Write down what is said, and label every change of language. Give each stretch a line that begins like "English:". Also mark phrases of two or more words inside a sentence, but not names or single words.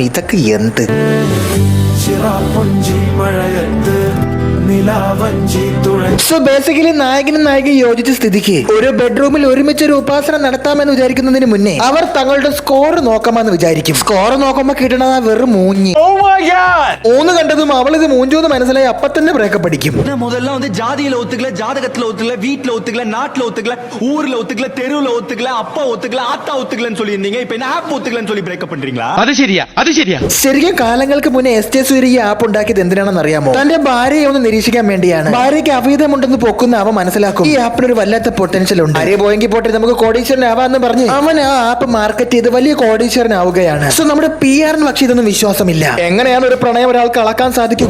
Malayalam: ഇതൊക്കെ എന്ത് സോ ബേസിക്കലി നായകനും നായിക യോജിച്ച സ്ഥിതിക്ക് ഒരു ബെഡ്റൂമിൽ ഒരുമിച്ച് ഒരു ഉപാസന നടത്താമെന്ന് വിചാരിക്കുന്നതിന് മുന്നേ അവർ തങ്ങളുടെ സ്കോർ നോക്കാമെന്ന് വിചാരിക്കും. സ്കോർ നോക്കുമ്പോ കിട്ടണത് വെറും മൂഞ്ഞ്. മൂന്ന് കണ്ടതും അവളിത് മൂഞ്ചൂന്ന് മനസ്സിലായി അപ്പൊ തന്നെ ബ്രേക്കപ്പ് അടിക്കും.
Tamil: முதல்ல வந்து ஜாதியில ஒத்துக்கல, ஜாதகத்துல ஒத்துக்கல, வீட்டுல ஒத்துக்கல, நாட்டுல ஒத்துக்கல, ஊர்ல ஒத்துக்கல, தெருவுல ஒத்துக்கல, அப்பா ஒத்துக்கல, ஆத்தா ஒத்துக்கலன்னு சொல்லி இருந்தீங்க. இப்ப என்ன ஆப் ஒத்துக்கலன்னு சொல்லி பிரேக்கப் பண்றீங்களா?
Malayalam: അത് ശരിയാ. ശരിക്കും കാലങ്ങൾക്ക് മുന്നേ SJ സൂര്യ ഈ ആപ്പ് ഉണ്ടാക്കിയത് എന്തിനാണെന്ന് അറിയാമോ? തന്റെ ഭാര്യയെ ഒന്ന് നിരീക്ഷിക്കാൻ വേണ്ടിയാണ്. ഭാര്യയ്ക്ക് അവീതമുണ്ടെന്ന് പൊക്കുന്ന അവൻ മനസ്സിലാക്കും ഈ ആപ്പിനൊരു വല്ലാത്ത പൊട്ടൻഷ്യൽ ഉണ്ട്. ഭാര്യ പോയെങ്കിൽ പോട്ടെ നമുക്ക് കോടീശ്വരനാവാന്ന് പറഞ്ഞ് അവൻ ആ ആപ്പ് മാർക്കറ്റ് ചെയ്ത് വലിയ കോടീശ്വരനാവുകയാണ്. സോ നമ്മുടെ PR-ന് പക്ഷെ ഇതൊന്നും വിശ്വാസമില്ല. എങ്ങനെയാണ് ഒരു പ്രണയം ഒരാൾക്ക് അളക്കാൻ സാധിക്കുക?